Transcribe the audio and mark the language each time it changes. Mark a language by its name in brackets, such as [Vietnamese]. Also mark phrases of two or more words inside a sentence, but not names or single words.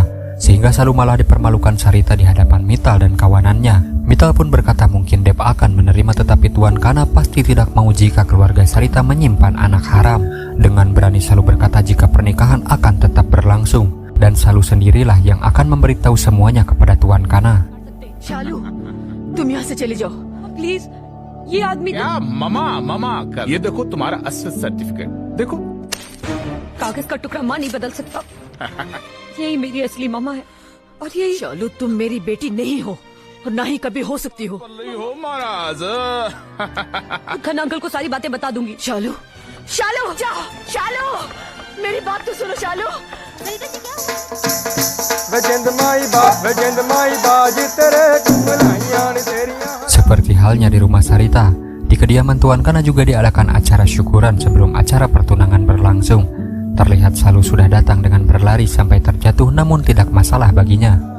[Indonesian] Sehingga Salu malah dipermalukan Sarita di hadapan Mital dan kawanannya. Mital pun berkata mungkin Dep akan menerima, tetapi Tuan Kana pasti tidak mau jika keluarga Sarita menyimpan anak haram. Dengan berani Salu berkata jika pernikahan akan tetap berlangsung. Dan Salu sendirilah yang akan memberitahu semuanya kepada Tuan Kana. [Hindi] शालू, तुम यहाँ से चले जाओ प्लीज। ये आदमी क्या मामा ये देखो तुम्हारा असली सर्टिफिकेट देखो। कागज का टुकड़ा माँ नहीं बदल सकता। यही मेरी असली मामा है और यही। शालू, तुम मेरी बेटी नहीं हो और ना ही कभी हो सकती हो। हो महाराज। खन्ना अंकल को सारी बातें बता दूंगी। शालू, शालू, जाओ, शालू, मेरी बात तो सुनो शालू। [Indonesian] Seperti halnya di rumah Sarita, di kediaman Tuan Kana juga diadakan acara syukuran sebelum acara pertunangan berlangsung. Terlihat Salu sudah datang dengan berlari sampai terjatuh, namun tidak masalah baginya.